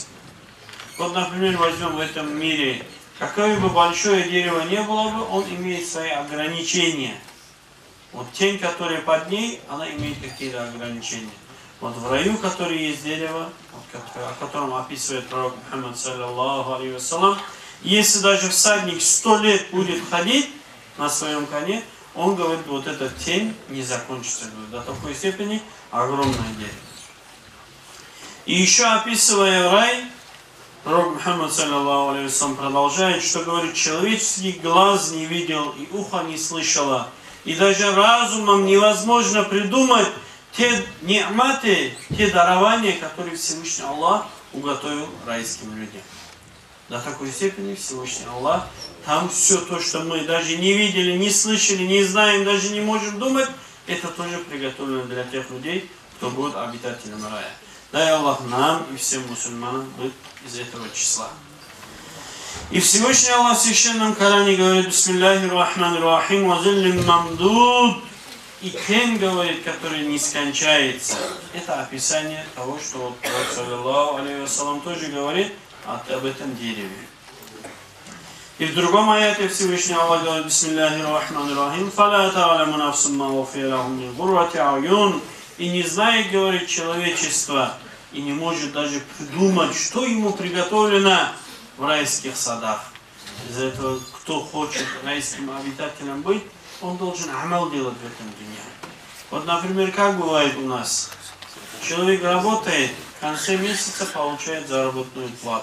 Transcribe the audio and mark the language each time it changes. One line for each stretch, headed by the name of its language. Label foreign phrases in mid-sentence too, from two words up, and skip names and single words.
Russian: Вот, например, возьмем в этом мире, какое бы большое дерево не было бы, он имеет свои ограничения. Вот тень, которая под ней, она имеет какие-то ограничения. Вот в раю, который есть дерево, о котором описывает пророк Мухаммад,
Arabic: صلى الله عليه وسلم,
Russian: если даже всадник 100 лет будет ходить на своем коне, он говорит, вот эта тень не закончится. До такой степени огромное дерево. И еще описывая рай, пророк Мухаммад,
Arabic: صلى الله عليه وسلم,
Russian: продолжает, что говорит, человеческий глаз не видел и ухо не слышало. И даже разумом невозможно придумать те ни'маты, те дарования, которые Всевышний Аллах уготовил райским людям. До такой степени Всевышний Аллах, там все то, что мы даже не видели, не слышали, не знаем, даже не можем думать, это тоже приготовлено для тех людей, кто будет обитателем рая. Дай Аллах нам и всем мусульманам быть из этого числа. И Всевышний Аллах в Священном Коране говорит:
Arabic: «بسم الله الرحمن الرحيم وظل ممدود».
Russian: И тень, говорит, который не скончается. Это описание того, что вот пророк,
Arabic: صلى الله عليه وسلم,
Russian: тоже говорит об этом дереве. И в другом аяте Всевышний Аллах говорит:
Arabic: «بسم الله الرحمن الرحيم فلا تعلم نفس ما أخفي لهم من قرة أعين».
Russian: И не знает, говорит, человечество, и не может даже придумать, что ему приготовлено в райских садах. Из-за этого, кто хочет райским обитателем быть, он должен амал делать в этом дне. Вот, например, как бывает у нас. Человек работает, в конце месяца получает заработную плату.